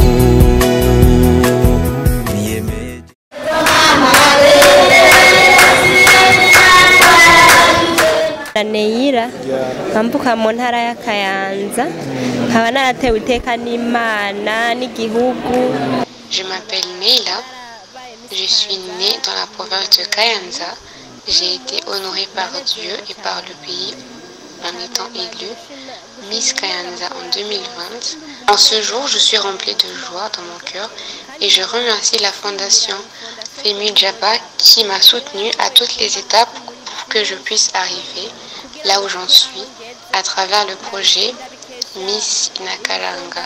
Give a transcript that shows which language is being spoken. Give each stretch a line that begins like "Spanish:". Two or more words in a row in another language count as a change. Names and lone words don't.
Rundi: Neira ambuka mu ntara ya Kayanza, nkaba naratewe iteka n'Imana n'igihugu.
French: Je m'appelle Neila, je suis née dans la province de Kayanza. J'ai été honorée par Dieu et par le pays en étant élue Miss Kayanza en 2020. En ce jour, je suis remplie de joie dans mon cœur et je remercie la fondation Femi Jaba qui m'a soutenue à toutes les étapes pour que je puisse arriver là où j'en suis à travers le projet Miss Inakaranga.